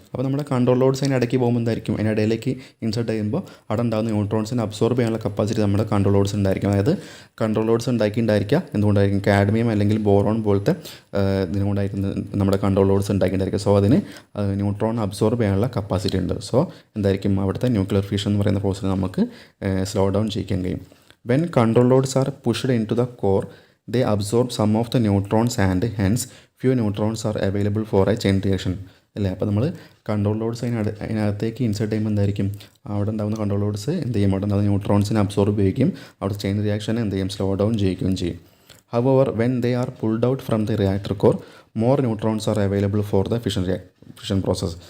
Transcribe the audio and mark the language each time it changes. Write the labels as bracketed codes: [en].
[ml] അപ്പോൾ നമ്മുടെ control roads അതിന് ഇടയ്ക്ക് പോകുമ്പോൾ എന്തായിരിക്കും, അതിൻ്റെ ഇടയിലേക്ക് ഇൻസേർട്ട് ചെയ്യുമ്പോൾ അവിടെ ഉണ്ടാകുന്ന ന്യൂട്രോൺസിനെ അബ്സോർബ് ചെയ്യാനുള്ള കപ്പാസിറ്റി നമ്മുടെ കൺട്രോൾ റോഡ്സ് ഉണ്ടായിരിക്കും. അതായത് കൺട്രോൾ റോഡ്സ് ഉണ്ടാക്കിയിട്ടുണ്ടായിരിക്കുക എന്തുകൊണ്ടായിരിക്കും, കാഡ്മിയം അല്ലെങ്കിൽ ബോറോൺ പോലത്തെ ഇതിനുകൊണ്ടായിരിക്കും നമ്മുടെ കൺട്രോൾ റോഡ്സ് ഉണ്ടാക്കിയിട്ടുണ്ടായിരിക്കും. സോ അതിന് ന്യൂട്രോൺ അബ്സോർബ് ചെയ്യാനുള്ള കപ്പാസിറ്റി ഉണ്ട്. സോ എന്തായിരിക്കും, അവിടുത്തെ ന്യൂക്ലിയർ ഫിഷൻ എന്ന് പറയുന്ന പ്രോസസ്സ് നമുക്ക് സ്ലോ ഡൗൺ ചെയ്യിക്കാൻ കഴിയും. [en] When control rods are pushed in to the core they absorb some of the neutrons and hence few neutrons are available for a chain reaction. [ml] അല്ലേ, അപ്പോൾ നമ്മൾ കൺട്രോൾ റോഡ്സ് അതിനകത്തേക്ക് insert ചെയ്യുമ്പോൾ എന്തായിരിക്കും, അവിടെ ഉണ്ടാകുന്ന കൺട്രോൾ റോഡ്സ് എന്ത് ചെയ്യും, അവിടെ ഉണ്ടാകുന്ന ന്യൂട്രോൺസിനെ അബ്സോർബ് ചെയ്യുകയും അവിടെ ചെയിൻ റിയാക്ഷനെ എന്ത് ചെയ്യും, സ്ലോ ഡൗൺ ചെയ്യുകയും ചെയ്യും. [en] However, when they are pulled out from the reactor core, more neutrons are available for the fission process.